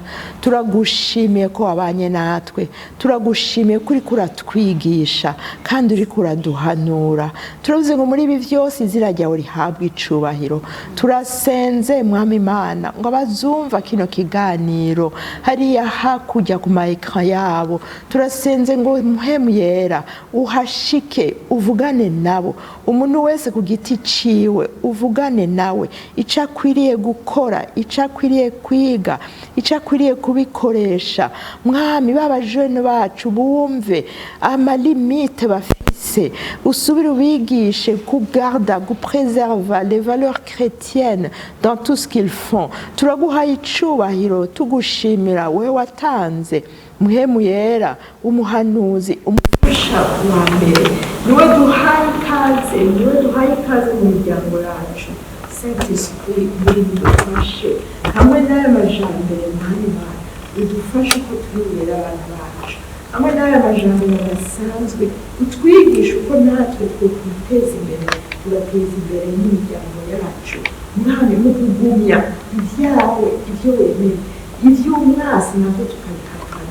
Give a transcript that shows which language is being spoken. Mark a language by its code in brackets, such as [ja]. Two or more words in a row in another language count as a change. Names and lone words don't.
[rn] turagushimiye ko wabanye natwe, turagushimiye ko uriko uratwigisha kandi uriko uraduhanura. turavuze ngo muri ibi byose izina ryawe rihabwe icubahiro. turasenze mwami Imana ngo abazumva kino kiganiro hariya hakurya ku ma ekran yabo, turasenze ngo muhemu yera uhashike uvugane nabo, umuntu wese ku giti ciwe uvugane nawe, ico akwiriye gukora, ico akwiriye kwiga, ico akwiriye kubikoresha. mwami baba jeune bacu bumve amalimite bafise, usubire ubigishe kugarda gupreserva [fr] les valeurs chrétiennes dans tout ce qu'ils font. [rn] turaguhaye icubahiro tugushimira wewe watanze muhemu yera umuhanuzi umufasha wa mbere, niwe duhaye ikaze, niwe duhaye ikaze mu miryango yacu. Saint Esprit bidufashe hamwe n'aya majambere mwami Mana, udufashe uko twibera abantu bacu, hamwe n'aya majambere adasanzwe utwigisha uko natwe twiteza imbere, tugateza imbere n'imiryango yacu. mwami mu kugumya ibyawe, ibyo wemeye, iby'umwasi nabwo tukabihakana.